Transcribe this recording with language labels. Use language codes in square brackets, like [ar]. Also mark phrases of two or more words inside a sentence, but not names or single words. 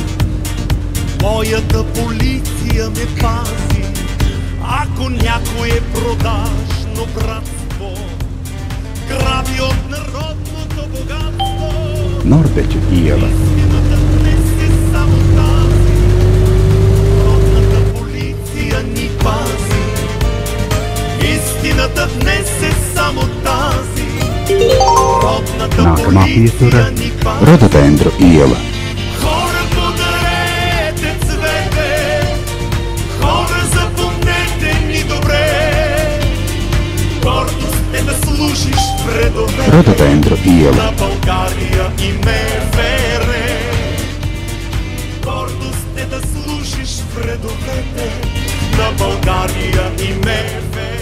[bg] Моята полиция ме пази, ако някой е продажно братство, граби от народното богатство. Nordeķu iela. Истината днес е само тази, родната полиция ни пази. Истината днес е само тази, родната [lv] Nākamā pietura [bg] полиция ни – пази. Rododendru iela. Хора, подарете цвете, хора, запомнете ни добре. Гордост е да служиш в редовете Rododendru iela. на България и МВР. Гордост е да служиш в редовете на България и МВР.